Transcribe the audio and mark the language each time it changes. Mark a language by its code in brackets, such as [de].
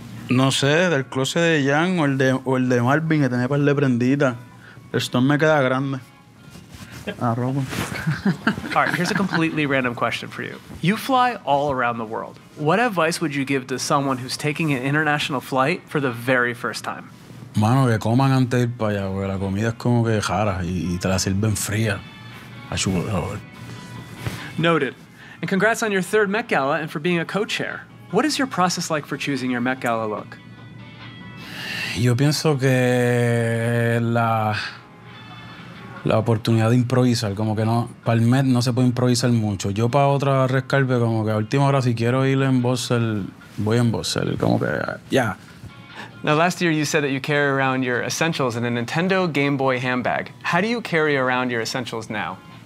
[es] No sé, del closet de Jan o el de Marvin, que tenía par de prenditas. Esto me queda grande. Ah, Roman. [en] All right, here's a completely random question for you. You fly all around the world. What advice would you give to someone who's taking an international flight for the very first time? [es] Mano, que coman antes de ir para allá, porque la comida es como que rara y te la sirven fría. [en] Noted. And congrats on your third Met Gala and for being a co-chair. What is your process like for choosing your Met Gala look? [es] Yo pienso que la oportunidad de improvisar, como que no, para el Met no se puede improvisar mucho. Yo para otra red carpet, como que a última hora, si quiero ir en Bossel, voy en Bossel, como que, yeah. [en] Now last year you said that you carry around your essentials in a Nintendo Game Boy handbag. How do you carry around your essentials now?